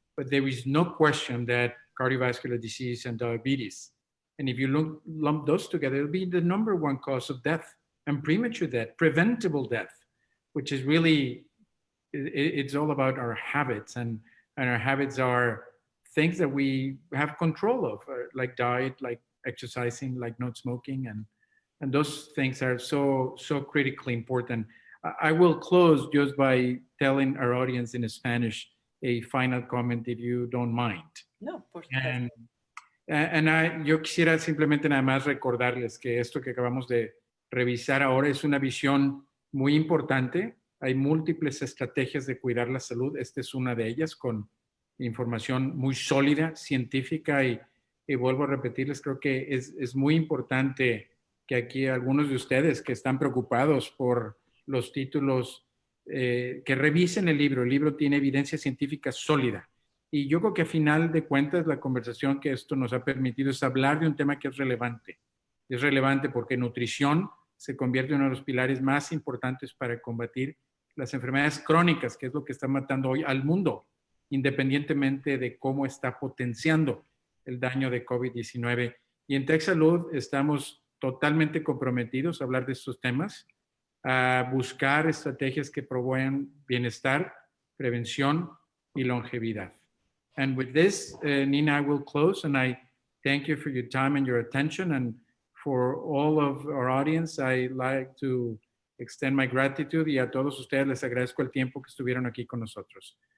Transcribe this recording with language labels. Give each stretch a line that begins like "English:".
English: there is no question that cardiovascular disease and diabetes, and if you lump those together, it'll be the number one cause of death and premature death, preventable death, which is really, it's all about our habits, and our habits are things that we have control of, like diet, like exercising, like not smoking, and those things are so critically important. I will close just by telling our audience in Spanish a final comment, if you don't mind.
Spanish: No, por supuesto. Yo quisiera simplemente nada más recordarles que esto que acabamos de revisar ahora es una visión muy importante. Hay múltiples estrategias de cuidar la salud. Esta es una de ellas, con información muy sólida, científica, y vuelvo a repetirles, creo que es muy importante que aquí algunos de ustedes que están preocupados por los títulos, que revisen el libro. El libro tiene evidencia científica sólida. Y yo creo que a final de cuentas la conversación que esto nos ha permitido es hablar de un tema que es relevante. Es relevante porque nutrición se convierte en uno de los pilares más importantes para combatir las enfermedades crónicas, que es lo que está matando hoy al mundo, independientemente de cómo está potenciando el daño de COVID-19. Y en TecSalud estamos totalmente comprometidos a hablar de estos temas, a buscar estrategias que promuevan bienestar, prevención y longevidad.
English: And with this, Nina, I will close, and I thank you for your time and your attention. And for all of our audience, I like to extend my gratitude
Spanish: y a todos ustedes les agradezco el tiempo que estuvieron aquí con nosotros.